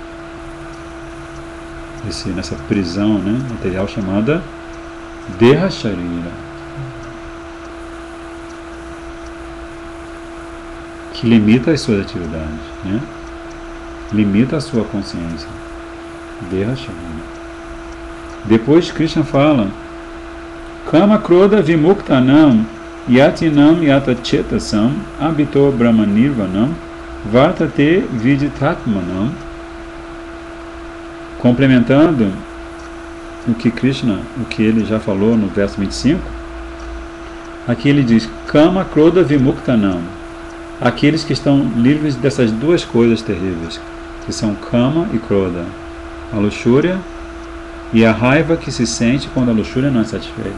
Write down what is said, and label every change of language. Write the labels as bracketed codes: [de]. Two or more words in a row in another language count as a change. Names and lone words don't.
[pt] Nessa prisão material chamada [sa] Deha Sharira, [pt] que limita as suas atividades, limita a sua consciência. [sa] Deha Sharira. [pt] Depois Krishna fala [sa] Kama Krodha Vimuktanam Yatinam Yatachetasam Abhito Brahmanirvanam Vartate Viditatmanam, [pt] complementando o que ele já falou no verso 25, aqui ele diz [sa] Kama Krodha Vimuktanam, [pt] aqueles que estão livres dessas duas coisas terríveis, que são Kama e Krodha, a luxúria e a raiva que se sente quando a luxúria não é satisfeita.